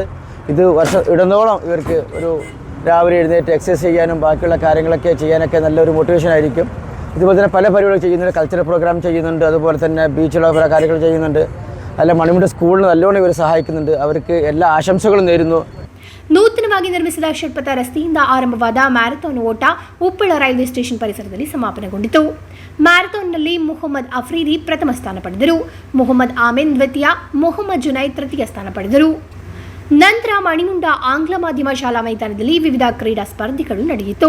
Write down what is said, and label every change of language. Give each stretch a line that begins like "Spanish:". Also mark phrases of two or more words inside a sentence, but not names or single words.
Malayalam: ഇത് ഇടനോളം ഇവർക്ക് ഒരു രാവിലെ എഴുന്നേറ്റ് എക്സസൈസ് ചെയ്യാനും ബാക്കിയുള്ള കാര്യങ്ങളൊക്കെ ചെയ്യാനൊക്കെ നല്ലൊരു മോട്ടിവേഷൻ ആയിരിക്കും. ഇതുപോലെ തന്നെ പല പരിപാടികൾ ചെയ്യുന്നുണ്ട്.
English: cultural programme
Malayalam: ചെയ്യുന്നുണ്ട്, അതുപോലെ തന്നെ ബീച്ചിലുള്ള പല കാര്യങ്ങൾ ചെയ്യുന്നുണ്ട്. അല്ല മണിമുണ്ട സ്കൂളിന് നല്ലോണം ഇവർ സഹായിക്കുന്നുണ്ട്. അവർക്ക് എല്ലാ ആശംസകളും നേരുന്നു.
Kannada: ನೂತನವಾಗಿ ನಿರ್ಮಿಸಿದ ಷಟ್ಪಥ ರಸ್ತೆಯಿಂದ ಆರಂಭವಾದ ಮ್ಯಾರಥಾನ್ ಓಟ ಉಪ್ಪಳ
English: railway station
Kannada: ಪರಿಸರದಲ್ಲಿ ಸಮಾಪನೆಗೊಂಡಿತು. ಮ್ಯಾರಥಾನ್ನಲ್ಲಿ ಮೊಹಮ್ಮದ್ ಅಫ್ರೀದಿ ಪ್ರಥಮ ಸ್ಥಾನ ಪಡೆದರು. ಮೊಹಮ್ಮದ್ ಆಮೆನ್ ದ್ವಿತೀಯ, ಮೊಹಮ್ಮದ್ ಜುನೈದ್ ತೃತೀಯ ಸ್ಥಾನ ಪಡೆದರು. ನಂತರ ಮಣಿಮುಂಡ ಆಂಗ್ಲ ಮಾಧ್ಯಮ ಶಾಲಾ ಮೈದಾನದಲ್ಲಿ ವಿವಿಧ ಕ್ರೀಡಾ ಸ್ಪರ್ಧೆಗಳು ನಡೆಯಿತು.